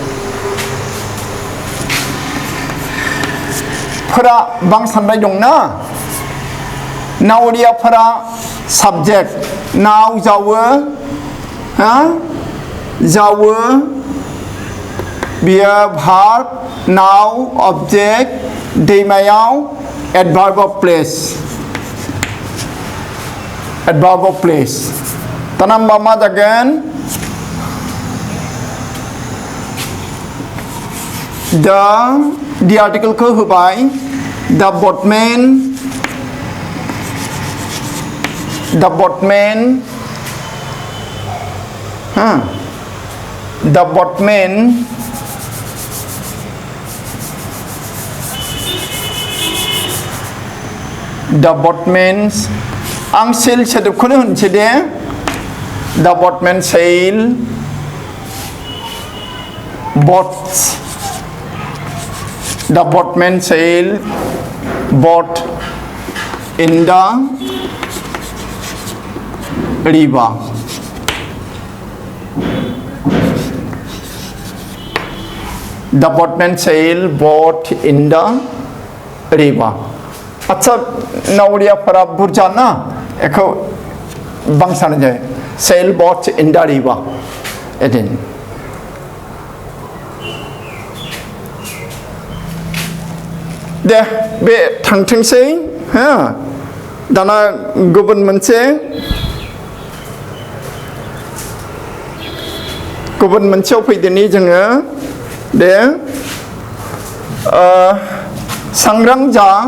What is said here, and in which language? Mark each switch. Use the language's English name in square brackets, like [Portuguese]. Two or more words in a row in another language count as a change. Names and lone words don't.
[Bodo] फोरा बांसाननाय दंना नावरियाफोरा साबजेक्ट नाव जावो जावो बियो भार्ब नाव ऑब्जेक्ट दैमायाव [English] adverb of place adverb of place [Bodo] tanamba ma jagan [English] the article [Bodo] ko hobai [English] the boatman the boatman the boatman's [Bodo] आं सेल सोदोबखौनो होनसै दे [English] the boatman sail boats the boatman sail boat in the river the boatman sail boat in the river [Bodo] अच्छा नावरियाफोरा बुरजा ना एखौ बांसानो जाय [English] sail boat in the river [Bodo] एदिन दे बे थांथोंसै हा दाना गुबुन मोनसेयाव फैदोनि जोङो दे सांग्रां जा